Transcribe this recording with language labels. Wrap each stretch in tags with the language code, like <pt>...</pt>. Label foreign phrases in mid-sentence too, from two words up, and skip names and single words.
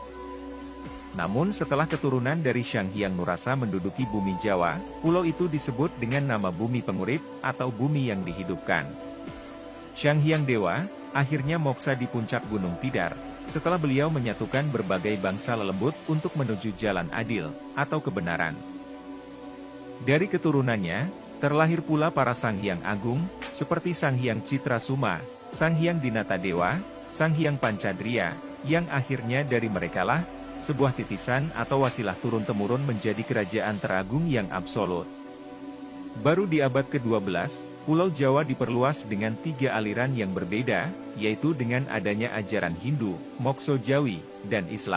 <id>Namun setelah keturunan dari Sang Hyang Nurasa menduduki bumi Jawa, pulau itu disebut dengan nama Bumi Pengurip, atau bumi yang dihidupkan. Sang Hyang Dewa, akhirnya moksa di puncak Gunung Tidar, setelah beliau menyatukan berbagai bangsa lelembut untuk menuju jalan adil, atau kebenaran. Dari keturunannya, terlahir pula para Sang Hyang Agung, seperti Sang Hyang Citrasuma, Sang Hyang Dinatadewa, Sang Hyang Pancadria, yang akhirnya dari merekalah, sebuah titisan atau wasilah turun-temurun menjadi kerajaan teragung yang absolut. Baru di abad ke-12, Pulau Jawa diperluas dengan 3 aliran yang berbeda, yaitu dengan adanya ajaran Hindu, Mokso Jawi, dan Islam.</id>